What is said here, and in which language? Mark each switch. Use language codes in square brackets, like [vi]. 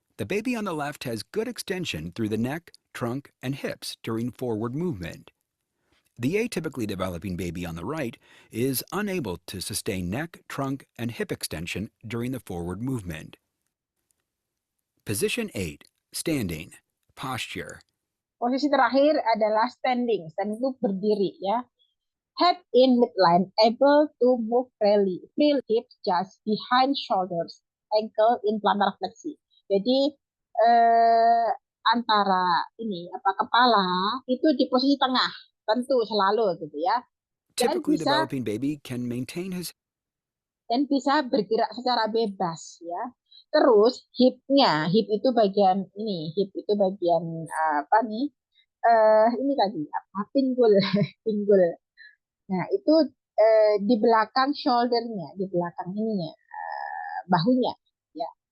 [en] The baby on the left has good extension through the neck, trunk, and hips during forward movement. The atypically developing baby on the right is unable to sustain neck, trunk, and hip extension during the forward movement. Position 8. Standing. Posture. [id] Posisi terakhir adalah standing. Standing itu berdiri ya. [en] Head in midline, able to move freely. Feel hips just behind shoulders. Ankle in plantar flexi. [id] Jadi antara ini kepala itu di posisi tengah. Tentu selalu gitu ya. [en] Typically developing baby can maintain his [id] dan bisa bergerak secara bebas ya. Terus hip itu bagian ini, hip itu bagian apa nih? Ini tadi apa? Pinggul, pinggul. Nah, itu di belakang shouldernya, di belakang ininya, bahunya ya.